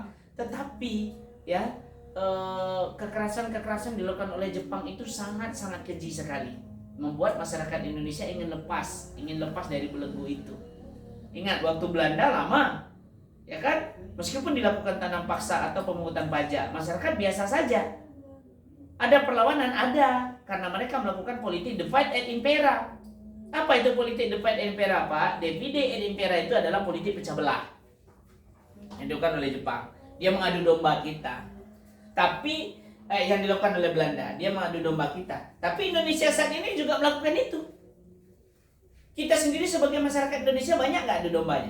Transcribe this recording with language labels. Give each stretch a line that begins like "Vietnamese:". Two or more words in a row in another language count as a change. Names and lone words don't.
Indonesian: Tetapi ya kekerasan dilakukan oleh Jepang itu sangat keji sekali, membuat masyarakat Indonesia ingin lepas dari belenggu itu. Ingat waktu Belanda lama, ya kan, meskipun dilakukan tanam paksa atau pemungutan pajak, masyarakat biasa saja. Ada perlawanan, ada, karena mereka melakukan politik
Latin: divide et impera.
Indonesian: Apa itu politik
Latin: divide et impera,
Indonesian: Pak?
Latin: Divide et impera
Indonesian: itu adalah politik pecah belah yang dilakukan oleh Jepang. Dia mengadu domba kita. Tapi yang dilakukan oleh Belanda, dia mengadu domba kita. Tapi Indonesia saat ini juga melakukan itu. Kita sendiri sebagai masyarakat Indonesia banyak nggak adu dombanya?